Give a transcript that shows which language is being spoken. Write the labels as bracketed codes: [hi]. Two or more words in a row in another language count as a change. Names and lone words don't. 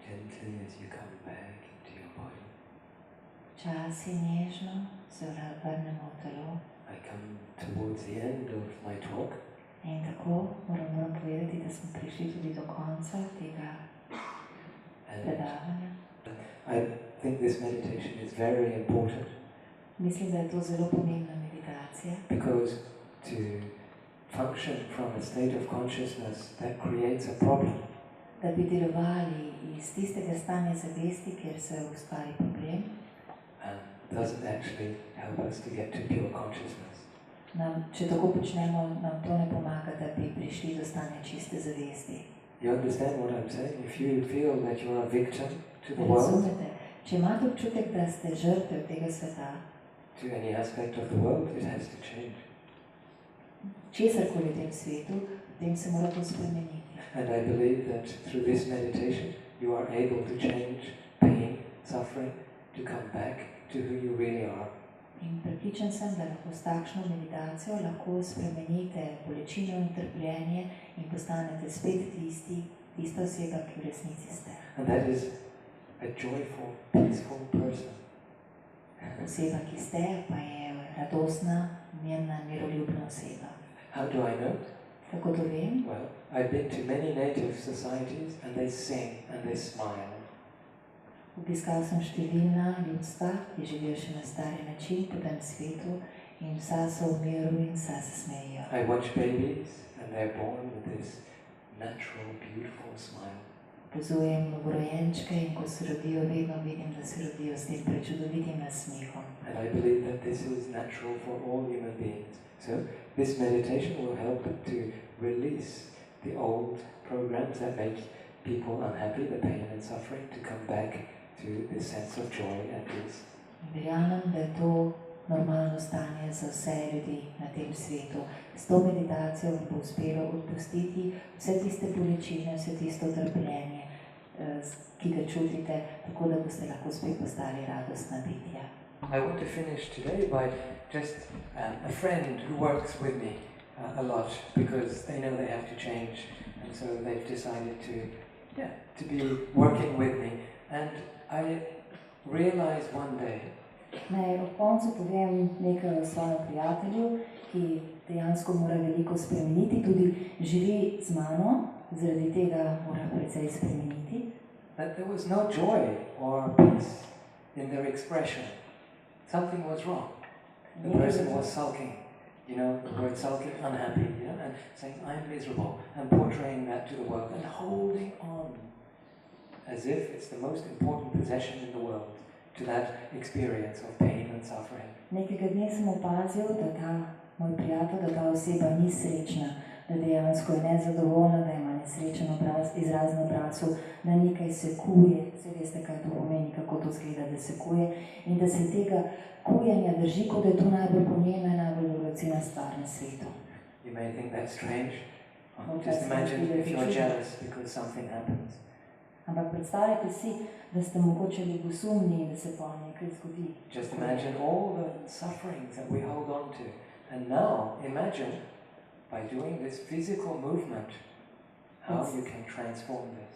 [en] gently as you come back into your body. [sl] Včasih nežno se vrnemo v telo. [en] I come towards the end of my talk. [sl] In tako moram povedati, da smo prišli tudi do konca tega predavanja. [en] I think this meditation is very important. [sl] Mislim, da je to zelo pomembna meditacija. [en] Because to function from a state of consciousness that creates a problem. [sl] Da bi delovali iz tistega stanja zavesti, kjer se ustvari problem. [en] Doesn't actually help us to get to pure consciousness. [sl] Če tako počnemo, nam to ne pomaga, da bi prišli do stanja čiste zavesti. [en] You understand what I'm saying? If you feel that you are a victim to the world, [sl] razumete, če imate občutek, da ste žrtev tega sveta, [en] to any aspect of the world, it has to change. [sl] Česarkoli v tem svetu, potem se mora to spremeniti. [en] And I believe that through this meditation, you are able to change pain, suffering, to come back to who you really are. [sl] In prepričan sem, da lahko s takšno meditacijo lahko spremenite bolečino in trpljenje in postanete spet tista oseba, ki v resnici ste. [en] And that is a joyful, peaceful person. [sl] Oseba, ki ste, pa je radostna, mirna, miroljubna oseba. [en] How do I know? [sl] Kako to vem? [en] Well, I've been to many native societies and they sing and they smile. [sl] Obiskal sem številna ljudstva, ki živijo še na stari način po tem svetu in vsa so v miru in vsa se smejijo. [en] I watch babies and they're born with this natural, beautiful smile. [sl] Opazujem novorojenčke in ko se rodijo, vedno vidim, da se rodijo s tem prečudovitim nasmehom. [en] And I believe that this is natural for all human beings. So this meditation will help to release the old programs that make people unhappy, the pain and suffering, to come back to this sense of joy and peace. [sl] Verjamem, da je to normalno stanje za vse ljudi na tem svetu. S to meditacijo vam bo uspelo odpustiti vse tiste bolečine, vse tisto trpljenje, ki ga čutite, tako da boste lahko spet postali radostna bitja. [en] I want to finish today by just a friend who works with me a lot because they know they have to change, and so they've decided to be working with me. And I realized one day [sl] Naj ob koncu povem nekaj o svojem prijatelju, ki dejansko mora veliko spremeniti, tudi živi z mano, zaradi tega mora precej spremeniti. [en] That there was no joy or peace in their expression. Something was wrong. The person was sulking, the word sulking, unhappy, and saying, I'm miserable, and portraying that to the world, and holding on as if it's the most important possession in the world to that experience of pain and suffering. [sl] Nekega dne sem opazil, da ta moj prijatelj, da ta oseba ni srečna, da dejansko je nezadovoljna, da ima nesrečen izraz na obrazu, da nekaj se kuje, vse veste, kaj to pomeni, kako to zgleda, da se kuje, in da se tega kujenja drži, kot da je to najbolj pomembna, najbolj dragocena stvar na svetu. [en] You may think that's strange. Just imagine if you're jealous because something happens. [sl] Ampak predstavljajte si, da ste mogoče ljubosumni in da se pa nekaj zgodi. [en] Just imagine all the sufferings that we hold on to. And now imagine, by doing this physical movement, how you can transform this.